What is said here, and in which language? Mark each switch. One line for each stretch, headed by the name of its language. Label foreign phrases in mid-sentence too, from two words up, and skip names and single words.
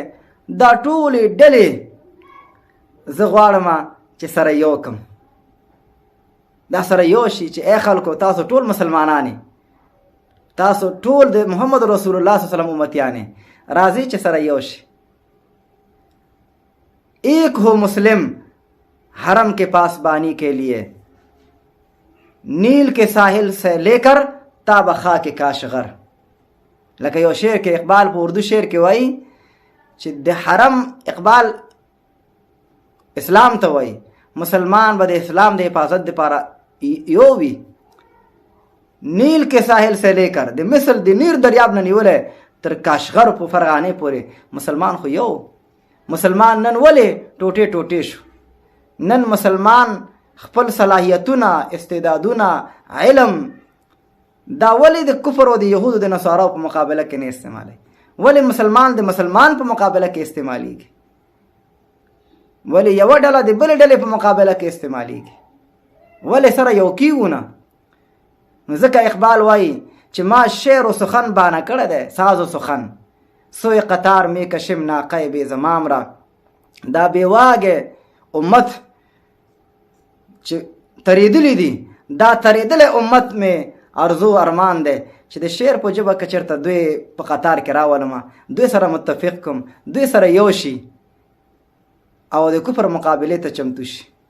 Pashto: دا ټولې ډلې زه غواړم چې سره یو کم، دا سره یو شي چې ای خلکو تاسو ټول مسلمانان، تاسو ټول د محمد رسول الله صلی الله علیه وسلم امتیان، راځي چې سره یو شي.
Urdu: ایک ہو مسلم حرم کے پاسبانی کے لیے، نیل کے ساحل سے لے کر تا بخا کے کاشغر.
Pashto: لکه یو شعر کې اقبال په اردو شعر کې وایي چې د حرم، اقبال اسلام ته وایي، مسلمان به د اسلام د حفاظت دپاره یو وي.
Urdu: نیل کې ساحل سے لے کر،
Pashto: د مصر د نیر دریاب نه نیولی تر کاشغر په فرغانې پورې مسلمان خو یو. مسلمان نن ولې ټوټې ټوټې شو؟ نن مسلمان خپل صلاحیتونه، استعدادونه، علم دا ولې د کفر او د یهودو د نصاراو په مقابله کې نه استعمالوي؟ ولې مسلمان د مسلمان په مقابله کې استعمالیږي؟ ولې یوه ډله د بلې ډلې په مقابله کې استعمالیږي؟ ولې سره یو کیږو نه؟ نو ځکه اقبال وایي چې ما شعر و سخن بانه کړی دی،
Persian: ساز و سخن. سوی قطار می کشم ناقه بې زمام را،
Pashto: دا بې واګې امت چې تریدلی دي، دا تریدلی امت مې ارزو ارمان دی چې د شعر په ژبه که چېرته دوی په قطار کې راولمه، دوی سره متفق کم، دوی سره یو شي او د کفر مقابلې ته چمتو شي.